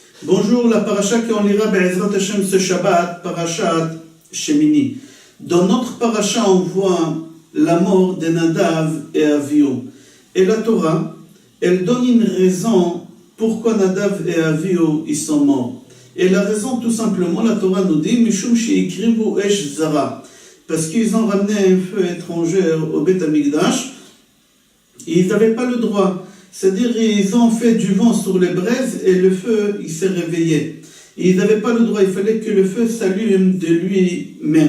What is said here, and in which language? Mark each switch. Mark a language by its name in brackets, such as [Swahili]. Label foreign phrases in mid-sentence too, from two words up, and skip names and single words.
[French] Bonjour, la paracha qu'on lira [Hebrew] בעזרת השם [French] ce Shabbat, parachat Shemini. Dans notre paracha, on voit la mort de Nadav et Avihu. Et la Torah, elle donne une raison pourquoi Nadav et Avihu ils sont morts. Et la raison, tout simplement, la Torah nous dit [Hebrew] משום שהקריבו אש זרה, [French] parce qu'ils ont ramené un feu étranger au [Hebrew] בית המקדש. [French] Ils n'avaient pas le droit. C'est-à-dire, ils ont fait du vent sur les braises et le feu, il s'est réveillé. Ils n'avaient pas le droit, il fallait que le feu s'allume de lui-même.